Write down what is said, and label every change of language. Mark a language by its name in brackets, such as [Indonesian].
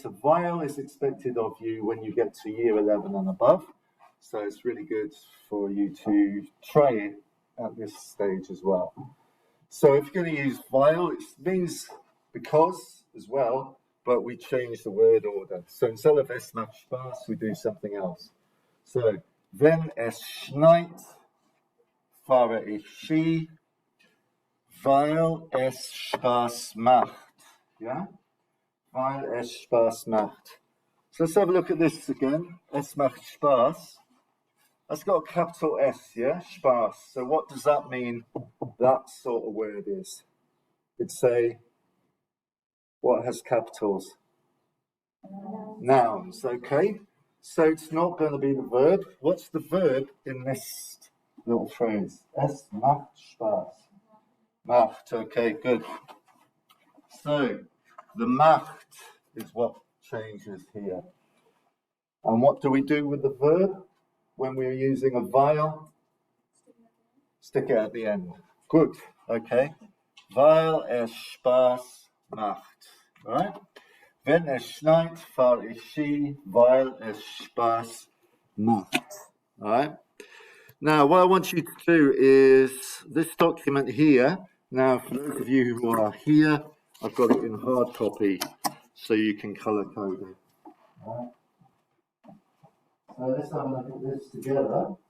[English] So weil is expected of you when you get to year 11 and above. So it's really good for you to try it at this stage as well. So if you're going to use weil, it means because as well, but we change the word order. So instead of [German] es macht Spaß, [English] we do something else. [German] So, wenn es schneit, fahre ich Ski, weil es Spaß macht. Yeah? Weil es Spaß macht. [English] So let's have a look at this again. [German] Es macht Spaß. [English] That's got a capital S, yeah? Spaß. So what does that mean, that sort of word is? It's a, what has capitals? Nouns, okay? So it's not going to be the verb. What's the verb in this little phrase? [German] Es macht Spaß. Macht, [English] okay, good. So the macht is what changes here. And what do we do with the verb when we're using a weil? Stick it at the end. Good, okay. [German] Weil es Spaß macht, right? Wenn es schneit, fahre ich Ski, weil es Spaß macht. [English] All right. Now, what I want you to do is this document here. Now, for those of you who are here, I've got it in hard copy, so you can color code it. All right. So let's have a look at this together.